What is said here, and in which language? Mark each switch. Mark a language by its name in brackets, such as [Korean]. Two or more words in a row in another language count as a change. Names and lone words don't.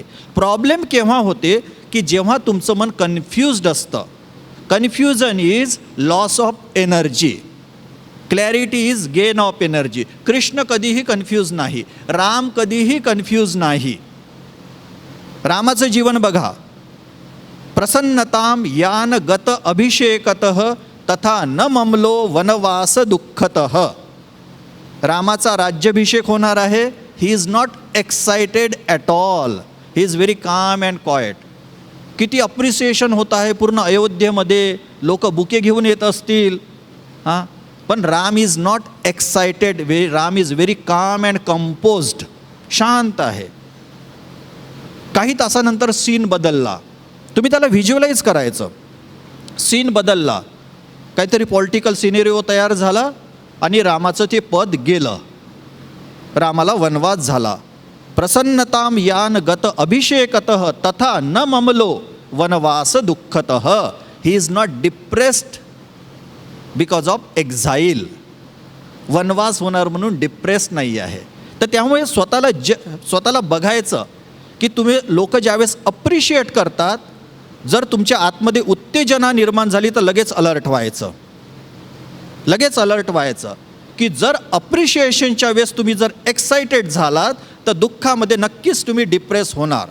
[Marathi] प्रॉब्लेम केव्हा होते की जेव्हा तुमचं मन कन्फ्युज्ड असतं. [English] Confusion is loss of energy, clarity is gain of energy. [Marathi] कृष्ण कधीही कन्फ्यूज नाही, राम कधीही कन्फ्यूज नाही. रामाचं जीवन बघा. [Sanskrit] प्रसन्नताम यान गत अभिषेकतः तथा न ममलो वनवास दुःखतः. [Marathi] रामाचा राज्याभिषेक होणार आहे. [English] He is not excited at all, He is very calm and quiet. [Marathi] किती अप्रिसिएशन होत आहे पूर्ण अयोध्येमध्ये, लोक बुके घेऊन येत असतील हां, पण [English] Ram is not excited. Ram is very calm and composed, [Marathi] शांत आहे. काही तासानंतर सीन बदलला. तुम्ही त्याला व्हिज्युअलाइज करायचं. सीन बदलला, काहीतरी [English] political scenario [Marathi] तयार झाला आणि रामाचं ते पद गेलं. रामाला वनवास झाला. [Sanskrit] प्रसन्नताम यान गत अभिषेकतः तथा न ममलो वनवास दुःखतः. [English] He is not depressed because of exile. [Marathi] वनवास होणार म्हणून डिप्रेस नाही आहे. तर त्यामुळे स्वतःला बघायचं की तुम्ही लोक ज्यावेळेस अप्रिशिएट करतात, जर तुमच्या आतमध्ये उत्तेजना निर्माण झाली तर लगेच अलर्ट व्हायचं. लगेच अलर्ट व्हायचं की जर अप्रिशिएशनच्या वेळेस तुम्ही जर एक्साइटेड झालात तर दुःखामध्ये नक्कीच तुम्ही डिप्रेस होणार.